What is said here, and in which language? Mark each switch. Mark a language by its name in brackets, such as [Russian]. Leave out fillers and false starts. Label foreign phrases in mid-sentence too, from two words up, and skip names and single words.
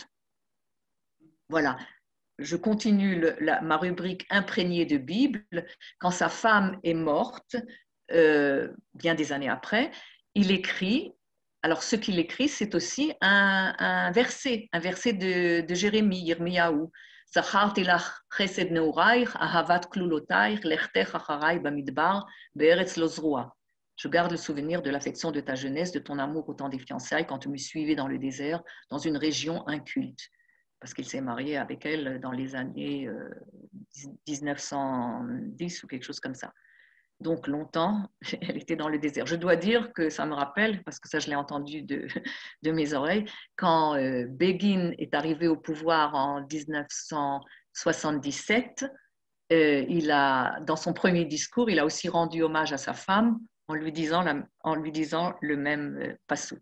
[French] Voilà, je continue ma rubrique imprégnée de Bible. Quand sa femme est morte, bien des années après, il écrit, alors ce qu'il écrit, c'est aussi un verset de Jérémie, Yirmiyahu. [Hebrew] זכרתי לך חסד נעורייך, אהבת כלולותייך, לכתך אחריי במדבר, בארץ לא זרועה. [French] Je garde le souvenir de l'affection de ta jeunesse, de ton amour au temps des fiançailles, quand tu me suivais dans le désert, dans une région inculte. Parce qu'il s'est marié avec elle dans les années 1910 ou quelque chose comme ça. Donc longtemps, elle était dans le désert. Je dois dire que ça me rappelle, parce que ça je l'ai entendu de mes oreilles, quand Begin est arrivé au pouvoir en 1977, dans son premier discours, il a aussi rendu hommage à sa femme en lui disant le même pasouk.